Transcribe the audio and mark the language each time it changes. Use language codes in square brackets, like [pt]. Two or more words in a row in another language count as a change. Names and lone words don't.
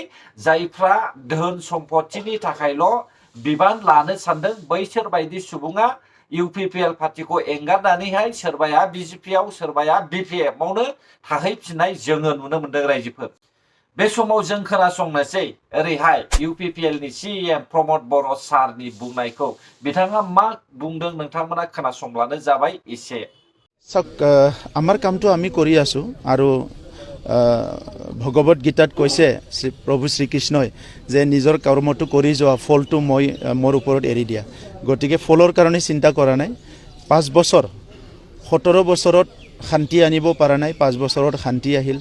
[brx] जायफ्रा धोन सम्पतिनि थाखायल' बिबान लानो सानदों बैसोर बायदि सुबुङा UPPL पार्टीखौ एंगारनानैहाय सोरबाया BJP आव सोरबाया BPF आवनो थाहैफिननाय जोङो नुनो मोनदों रायजोफोर। बे समाव जों खोनासंनोसै ओरैहाय UPPL नि CEM प्रमद बर' सारनि बुंनायखौ बिथाङा मा बुंदों नोंथांमोना खोनासंब्लानो जाबाय एसे। [as] আমাৰ কামটো আমি কৰি আছোঁ আৰু ভগৱত গীতাত কৈছে প্ৰভু শ্ৰীকৃষ্ণই যে নিজৰ কৰ্মটো কৰি যোৱা ফলটো মই মোৰ ওপৰত এৰি দিয়া। গতিকে ফলৰ কাৰণে চিন্তা কৰা নাই। 5 বছৰ 17 বছৰত শান্তি আনিব পৰা নাই, 5 বছৰত শান্তি আহিল।